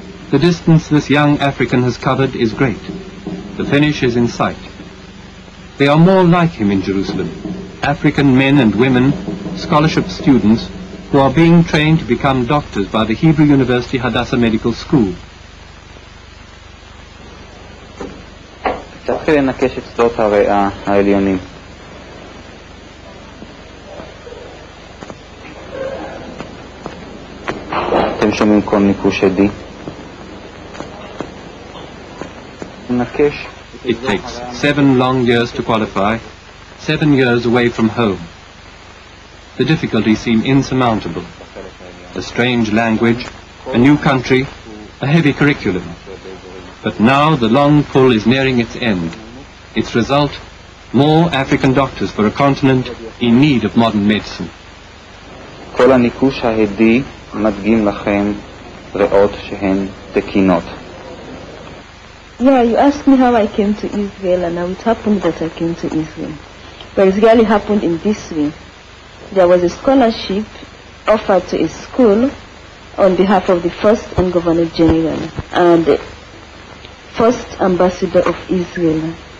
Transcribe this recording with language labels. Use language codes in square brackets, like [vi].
[en] The distance this young African has covered is great. The finish is in sight. They are more like him in Jerusalem, African men and women, scholarship students, who are being trained to become doctors by the Hebrew University Hadassah Medical School. [he] תתחיל לנקש את שדות הריאה העליונים. אתם שומעים כל ניקוש עדי? נקש. [en] It takes 7 long years to qualify, 7 years away from home. The difficulties seem insurmountable. A strange language, a new country, a heavy curriculum. But now the long pull is nearing its end. Its result, more African doctors for a continent in need of modern medicine. [he] כל הניקוש העדי מדגים לכם ריאות שהן תקינות. [en] Yeah, you asked me how I came to Israel, and how it happened that I came to Israel. But it really happened in this way. There was a scholarship offered to a school on behalf of the first and Governor General and the first ambassador of Israel.